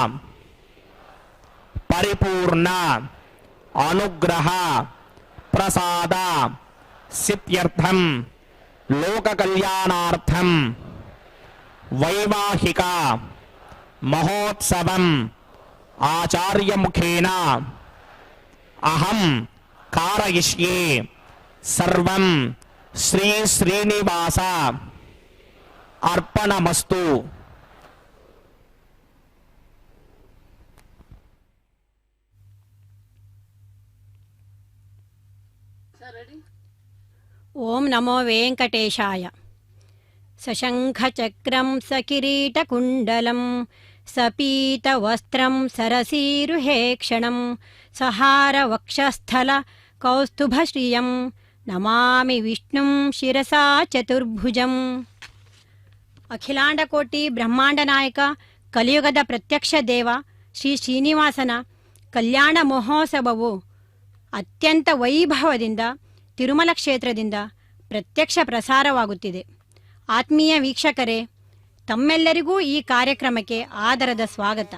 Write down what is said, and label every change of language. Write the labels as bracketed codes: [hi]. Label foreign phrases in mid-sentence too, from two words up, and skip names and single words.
[sa] పరిపూర్ణ अनुग्रह प्रसाद सिद्ध्यर्थम लोक कल्याणार्थम वैवाहिक महोत्सवम आचार्य मुखेन अहम कारयिष्ये సర్వం శ్రీ శ్రీనివాస అర్పణమస్తు. ఓం నమో వెంకటేశాయ. సశంఖచక్రం సకిరీటకుండలం సపీతవస్త్రం సరసీరుహేక్షణం సహారవక్షస్థల కౌస్తుభశ్రియం నమామి విష్ణుం శిరసా చతుర్భుజం. [kn] ಅಖಿಲಾಂಡಕೋಟಿ ಬ್ರಹ್ಮಾಂಡ ನಾಯಕ ಕಲಿಯುಗದ ಪ್ರತ್ಯಕ್ಷ ದೇವ ಶ್ರೀ ಶ್ರೀನಿವಾಸನ ಕಲ್ಯಾಣ ಮಹೋತ್ಸವವು ಅತ್ಯಂತ ವೈಭವದಿಂದ ತಿರುಮಲ ಕ್ಷೇತ್ರದಿಂದ ಪ್ರತ್ಯಕ್ಷ ಪ್ರಸಾರವಾಗುತ್ತಿದೆ. ಆತ್ಮೀಯ ವೀಕ್ಷಕರೇ, ತಮ್ಮೆಲ್ಲರಿಗೂ ಈ ಕಾರ್ಯಕ್ರಮಕ್ಕೆ ಆದರದ ಸ್ವಾಗತ.